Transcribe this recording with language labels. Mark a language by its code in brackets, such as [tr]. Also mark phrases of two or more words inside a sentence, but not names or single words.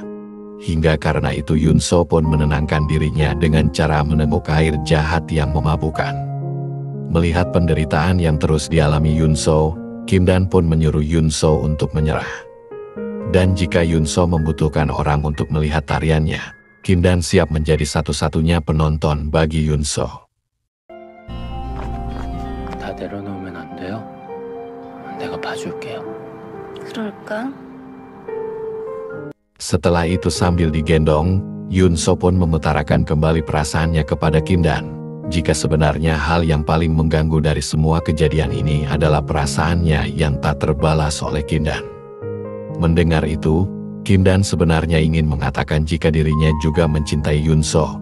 [id] Hingga karena itu Yunso pun menenangkan dirinya dengan cara meneguk air jahat yang memabukkan. Melihat penderitaan yang terus dialami Yunso, Kim Dan pun menyuruh Yunso untuk menyerah. Dan jika Yunso membutuhkan orang untuk melihat tariannya, Kim Dan siap menjadi satu-satunya penonton bagi Yunso. [ko] 다 내려놓으면 안 돼요? 내가 봐줄게요. 그럴까? [id] Setelah itu sambil digendong, Yunso pun mengutarakan kembali perasaannya kepada Kim Dan. Jika sebenarnya hal yang paling mengganggu dari semua kejadian ini adalah perasaannya yang tak terbalas oleh Kim Dan. Mendengar itu, Kim Dan sebenarnya ingin mengatakan jika dirinya juga mencintai Yunso.